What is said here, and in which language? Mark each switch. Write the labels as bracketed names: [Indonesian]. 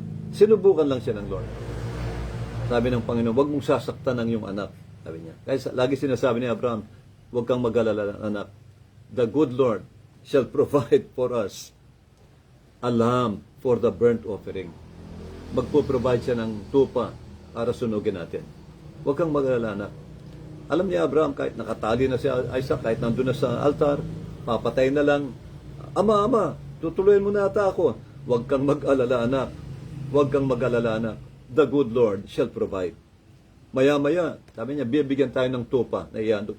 [Filipino] Sinubukan lang siya ng Lord. Sabi ng Panginoon, huwag mong sasaktan ang iyong anak. Sabi niya. Kaya lagi sinasabi ni Abraham, huwag kang mag-alala anak. [English] The good Lord shall provide for us a lamb for the burnt offering. [Filipino] Magpo-provide siya ng tupa para sunugin natin. Huwag kang mag-alala anak. Alam niya Abraham, kahit nakatali na si Isaac, kahit nandun na sa altar, papatay na lang, Ama, tutuloyin mo na ata ako. Huwag kang mag-alala anak. Huwag kang mag-alala anak. [English] The good Lord shall provide. [Filipino] Maya-maya, sabi niya, bibigyan tayo ng tupa na ihandog.